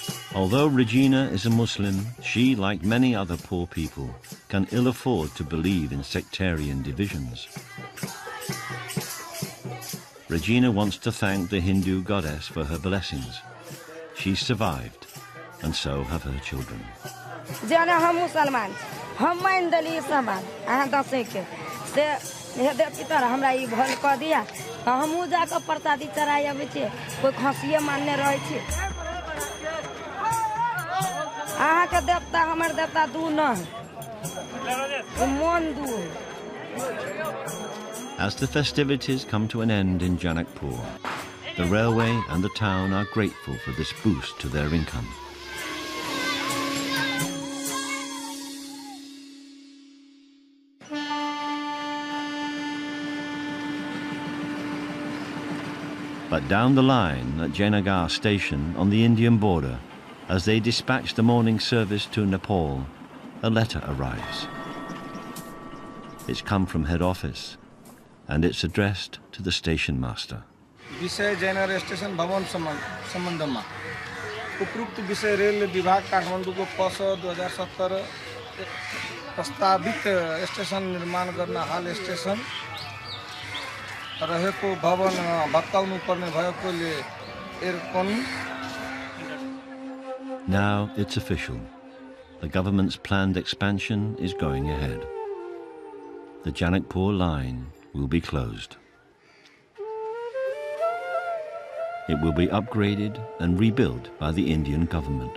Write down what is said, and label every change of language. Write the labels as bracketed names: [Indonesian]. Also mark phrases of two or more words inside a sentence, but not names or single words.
[English] Although Regina is a Muslim, she, like many other poor people, can ill afford to believe in sectarian divisions. Regina wants to thank the Hindu goddess for her blessings. She's survived, and so have her children. [Maithili] जना हम मुसलमान हम मान दली समान अहाँ दसै के से हे पितर हमरा ई भल क दिया हमहू जाके प्रसादी चढ़ाई अबै छी कोई खसिए मानने रहै छी अहाँ के देवता हमर देवता दू न मन दू. [English] As the festivities come to an end in Janakpur, the railway and the town are grateful for this boost to their income. But down the line at Janagar station on the Indian border, as they dispatch the morning service to Nepal, a letter arrives. It's come from head office, and it's addressed to the station master. [Nepali] विषय जयनगर स्टेशन भवन सम्बन्धमा उपरोक्त विषय रेल विभाग काठमाडौँ को पस 2070 प्रस्तावित स्टेशन निर्माण गर्न हाल स्टेशन रहेको भवन भत्काउनु पर्ने भएकोले एरकन. [English] Now it's official. The government's planned expansion is going ahead. The Janakpur line will be closed. It will be upgraded and rebuilt by the Indian government.